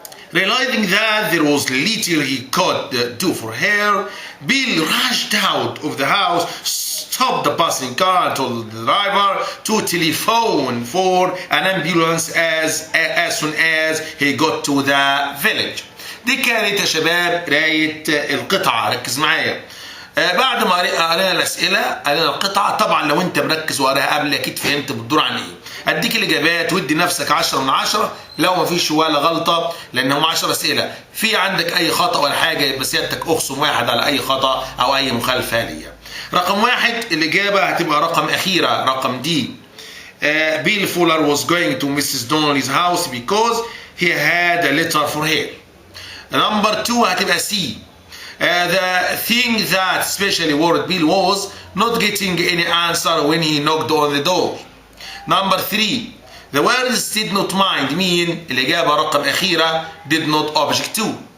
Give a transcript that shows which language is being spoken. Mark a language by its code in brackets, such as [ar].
[en] Realizing that there was little he could do for her, Bill rushed out of the house, stopped the passing car and told the driver to telephone for an ambulance as soon as he got to the village. [ar] دي كانت يا شباب قراية القطعة. ركز معايا. بعد ما قرينا الأسئلة قرينا القطعة. طبعا لو أنت مركز وقراها قبل أكيد فهمت بتدور عن إيه. أديك الإجابات وادي نفسك 10 من 10 لو ما فيش ولا غلطة، لأن هم 10 أسئلة. في عندك أي خطأ ولا حاجة يبقى سيادتك أخصم واحد على أي خطأ أو أي مخالفة ليا. رقم 1 الإجابة هتبقى رقم أخيرة، رقم دي. [en] Bill Fuller was going to Mrs. Donnelly's house because he had a letter for her. Number 2 [ar] هتبقى [en] C. The thing that especially worried Bill was not getting any answer when he knocked on the door. Number 3 the words did not mind mean [ar] الإجابة رقم أخيرة [en] did not object to.